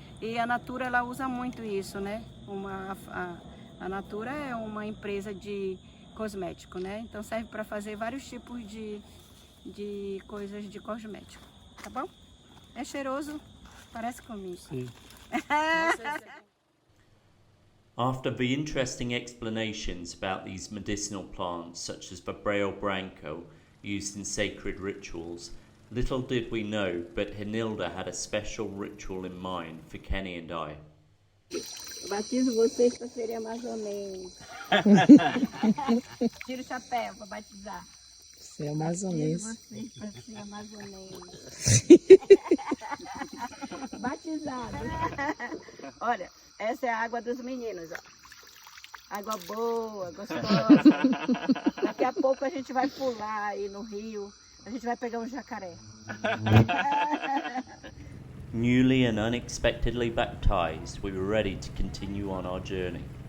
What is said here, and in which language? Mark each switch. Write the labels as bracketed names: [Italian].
[Portuguese] E a Natura, ela usa muito isso, né? A Natura é uma empresa de cosmético, né? Então serve para fazer vários tipos de coisas de cosmético, tá bom? É cheiroso, parece comigo. Sim. [English] After the interesting explanations about these medicinal plants such as Vibraio Branco used in sacred rituals, little did we know, but Renilda had a special ritual in mind for Kenny and I. [Portuguese] Batizo vocês para serem amazonenses. Tira o chapéu para batizar. Ser amazonense. Batizo vocês para ser amazonenses. Batizado. Olha, essa é a água dos meninos, ó. Água boa, gostosa. Daqui a pouco a gente vai pular aí no rio. A gente vai pegar um jacaré. [English] Newly and unexpectedly baptized, we were ready to continue on our journey.